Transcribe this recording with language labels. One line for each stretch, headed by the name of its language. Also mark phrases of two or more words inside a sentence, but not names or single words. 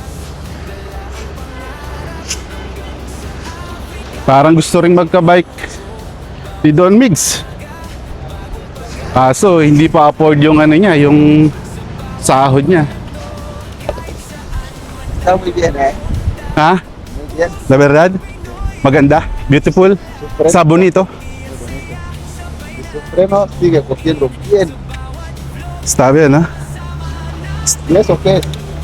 Filipino: Parang gusto ring magka-bike si Don Migs. Kaso hindi pa afford yung ano niya, yung sahod niya.
Spanish: Está muy bien, ¿eh?
Filipino: Ha?
Spanish: Muy bien. La verdad?
Filipino: Maganda? Beautiful?
Spanish: Su Sa bonito? Muy bonito. Y su freno sigue cogiendo bien. Está bien, ¿no? ¿Y eso qué es?